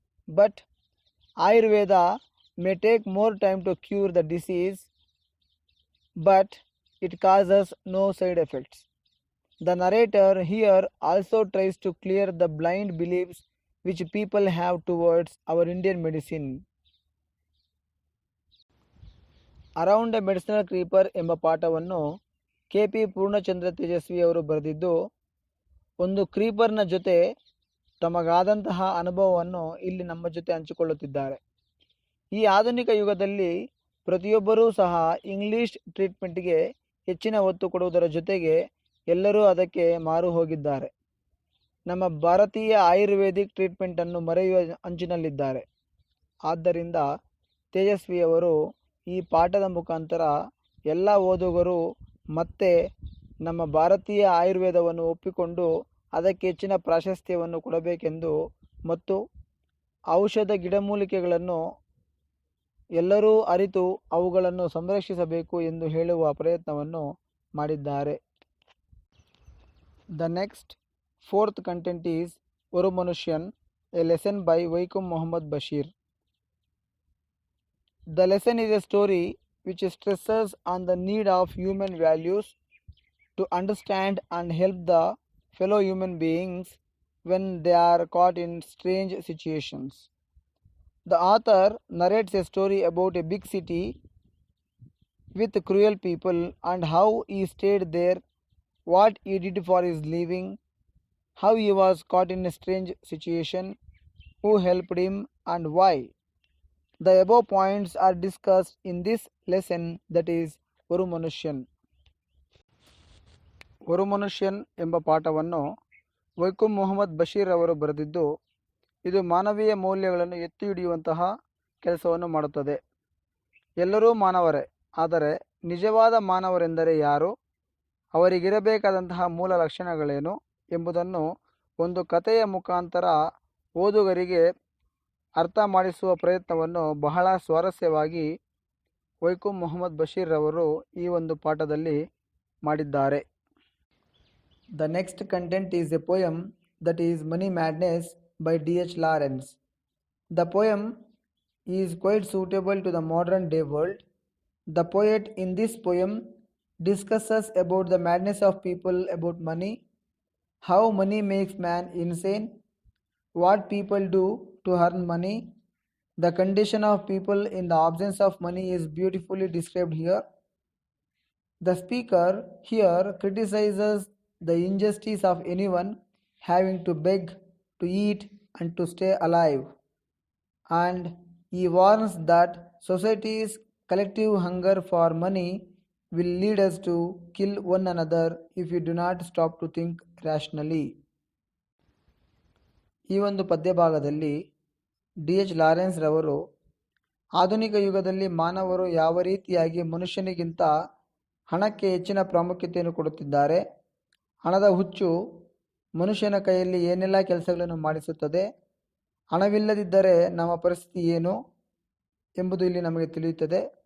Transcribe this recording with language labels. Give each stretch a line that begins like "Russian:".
English: But Ayurveda may take more time to cure the disease, but it causes no side effects. The narrator here also tries to clear the blind beliefs which people have towards our Indian medicine.
Kannada: Around A medicinal creeper ಎಂಬ ಪಾಠವನ್ನು KP. Purnachandra Tejasvi ಅವರು ಬರೆದಿದ್ದು, ಒಂದು ಕ್ರೀಪರ್ನ ಜೊತೆ ತಮಗಾದಂತಹ ಅನುಭವವನ್ನು ಇಲ್ಲಿ ನಮ್ಮ ಜೊತೆ ಹಂಚಿಕೊಳ್ಳುತ್ತಿದ್ದಾರೆ. ಈ ಆಧುನಿಕ ಯುಗದಲ್ಲಿ ಪ್ರತಿಯೊಬ್ಬರೂ ಸಹ ಇಂಗ್ಲಿಷ್ ಟ್ರೀಟ್ಮೆಂಟ್ಗೆ ಹೆಚ್ಚಿನ ಒತ್ತು ಕೊಡುವುದರ ಜೊತೆಗೆ ಎಲ್ಲರೂ ಅದಕ್ಕೆ ಮಾರು ಹೋಗಿದ್ದಾರೆ. ನಮ್ಮ ಭಾರತೀಯ ಆಯುರ್ವೇದಿಕ್ ಟ್ರೀಟ್ಮೆಂಟನ್ನು ಮರೆಯುವ ಅಂಚಿನಲ್ಲಿದ್ದಾರೆ. ಆದ್ದರಿಂದ ತೇಜಸ್ವಿಯವರು ಈ ಪಾಠದ ಮುಖಾಂತರ ಎಲ್ಲ ಓದುಗರು ಮತ್ತೆ ನಮ್ಮ ಭಾರತೀಯ ಆಯುರ್ವೇದವನ್ನು ಒಪ್ಪಿಕೊಂಡು ಅದಕ್ಕೆ ಹೆಚ್ಚಿನ ಪ್ರಾಶಸ್ತ್ಯವನ್ನು ಕೊಡಬೇಕೆಂದು ಮತ್ತು ಔಷಧ ಗಿಡಮೂಲಿಕೆಗಳನ್ನು ಎಲ್ಲರೂ ಅರಿತು ಅವುಗಳನ್ನು ಸಂರಕ್ಷಿಸಬೇಕು ಎಂದು ಹೇಳುವ ಪ್ರಯತ್ನವನ್ನು ಮಾಡಿದ್ದಾರೆ.
English: The next fourth content is Oru Manushyan, a lesson by Vaikom Muhammad Basheer. The lesson is a story which stresses on the need of human values to understand and help the fellow human beings when they are caught in strange situations. The author narrates a story about a big city with cruel people and how he stayed there, what he did for his living, how he was caught in a strange situation, who helped him, and why. The above points are discussed in this lesson, that is Oru Manushyan.
Kannada: ಒರು ಮನುಷ್ಯನ್ ಎಂಬ ಪಾಠವನ್ನು ವೈಕಂ ಮೊಹಮ್ಮದ್ ಬಶೀರ್ ಅವರು ಬರೆದಿದ್ದು, ಇದು ಮಾನವೀಯ ಮೌಲ್ಯಗಳನ್ನು ಎತ್ತಿ ಹಿಡಿಯುವಂತಹ ಕೆಲಸವನ್ನು ಮಾಡುತ್ತದೆ. ಎಲ್ಲರೂ ಮಾನವರೇ, ಆದರೆ ನಿಜವಾದ ಮಾನವರೆಂದರೆ ಯಾರು, ಅವರಿಗಿರಬೇಕಾದಂತಹ ಮೂಲ ಲಕ್ಷಣಗಳೇನು ಎಂಬುದನ್ನು ಒಂದು ಕಥೆಯ ಮುಖಾಂತರ ಓದುಗರಿಗೆ ಅರ್ಥ ಮಾಡಿಸುವ ಪ್ರಯತ್ನವನ್ನು ಬಹಳ ಸ್ವಾರಸ್ಯವಾಗಿ ವೈಕಂ ಮೊಹಮ್ಮದ್ ಬಶೀರ್ ಅವರು ಈ ಒಂದು ಪಾಠದಲ್ಲಿ ಮಾಡಿದ್ದಾರೆ.
English: The next content is a poem, that is money madness by D.H. Lawrence. The poem is quite suitable to the modern day world. The poet in this poem discusses about the madness of people about money, how money makes man insane, what people do to earn money. The condition of people in the absence of money is beautifully described here. The speaker here criticizes the injustice of anyone having to beg, to eat, and to stay alive, and he warns that society's collective hunger for money will lead us to kill one another if we do not stop to think rationally.
Kannada: ಈ ಒಂದು ಪದ್ಯಭಾಗದಲ್ಲಿ D.H. Lawrence ರವರು ಆಧುನಿಕ ಯುಗದಲ್ಲಿ ಮಾನವರು ಯಾವ ರೀತಿಯಾಗಿ ಮನುಷ್ಯನಿಗಿಂತ ಹಣಕ್ಕೆ ಹೆಚ್ಚಿನ ಪ್ರಾಮುಖ್ಯತೆಯನ್ನು ಕೊಡುತ್ತಿದ್ದಾರೆ, ಹಣದ ಹುಚ್ಚು ಮನುಷ್ಯನ ಕೈಯಲ್ಲಿ ಏನೆಲ್ಲ ಕೆಲಸಗಳನ್ನು ಮಾಡಿಸುತ್ತದೆ, ಹಣವಿಲ್ಲದಿದ್ದರೆ ನಮ್ಮ ಪರಿಸ್ಥಿತಿ ಏನು ಎಂಬುದು ಇಲ್ಲಿ ನಮಗೆ ತಿಳಿಯುತ್ತದೆ.